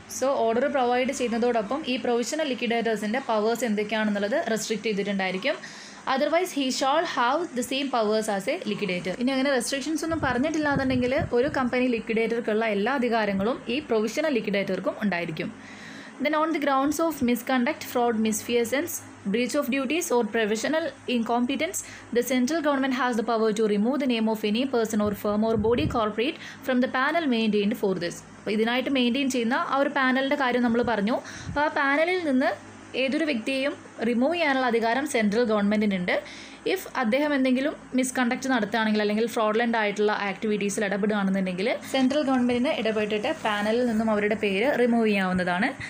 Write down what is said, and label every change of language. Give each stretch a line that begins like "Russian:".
Malayalam: So order provide ചെയ്യുന്നതോടൊപ്പം ഈ provisional ലിക്വിഡേറ്റേഴ്സിൻ്റെ powers എന്തൊക്കെയാണെന്നുള്ളത് restrict ചെയ്തിട്ടുണ്ടായിരിക്കും.
English: Otherwise he shall have the same powers as a liquidator.
Malayalam: ഇനി അങ്ങനെ restrictions ഒന്നും പറഞ്ഞിട്ടില്ലാന്നുണ്ടെങ്കിൽ ഒരു company ലിക്വിഡേറ്റർക്കുള്ള എല്ലാ അധികാരങ്ങളും ഈ പ്രൊവിഷണൽ ലിക്വിഡേറ്റർക്കും ഉണ്ടായിരിക്കും.
English: Then on the grounds of misconduct, fraud, misfeasance, breach of duties or professional incompetence, the central government has the power to remove the name of any person or firm or body corporate from the panel maintained for this.
Malayalam: അപ്പോൾ ഇതിനായിട്ട് maintain ചെയ്യുന്ന ആ ഒരു പാനലിൻ്റെ കാര്യം നമ്മൾ പറഞ്ഞു. അപ്പോൾ ആ പാനലിൽ നിന്ന് ഏതൊരു വ്യക്തിയെയും റിമൂവ് ചെയ്യാനുള്ള അധികാരം സെൻട്രൽ ഗവൺമെൻറ്റിനുണ്ട്. ഇഫ് അദ്ദേഹം എന്തെങ്കിലും മിസ്കണ്ടക്ട് നടത്തുകയാണെങ്കിൽ അല്ലെങ്കിൽ ഫ്രോഡ്ലൻ്റ് ആയിട്ടുള്ള ആക്ടിവിറ്റീസിൽ ഇടപെടുകയാണെന്നുണ്ടെങ്കിൽ സെൻട്രൽ ഗവൺമെൻറ്റിന് ഇടപെട്ടിട്ട് പാനലിൽ നിന്നും അവരുടെ പേര് റിമൂവ് ചെയ്യാവുന്നതാണ്.